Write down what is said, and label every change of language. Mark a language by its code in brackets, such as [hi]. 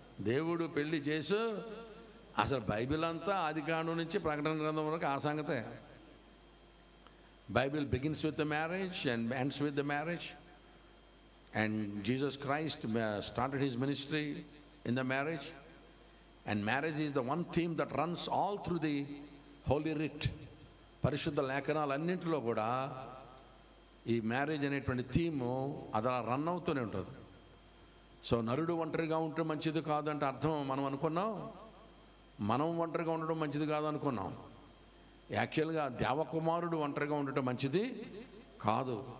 [te] దేవుడు పెళ్ళి చేసు, అసలు బైబిల్ అంతా ఆదికాండం నుంచి ప్రకటన గ్రంథం వరకు ఆ సంగతే. [en] Bible begins with the marriage and ends with the marriage, and Jesus Christ started his ministry in the marriage, and marriage is the one theme that runs all through the holy writ. [te] పరిశుద్ధ లేఖనాలన్నింటిలో కూడా ఈ marriage అనేటువంటి theme అది అలా run అవుతూనే ఉంటుంది. So నరుడు ఒంటరిగా ఉంటే మంచిది కాదంటే అర్థం మనం అనుకున్నాం, మనం ఒంటరిగా ఉండడం మంచిది కాదు అనుకున్నాం. యాక్చువల్గా దేవకుమారుడు ఒంటరిగా ఉండటం మంచిది కాదు.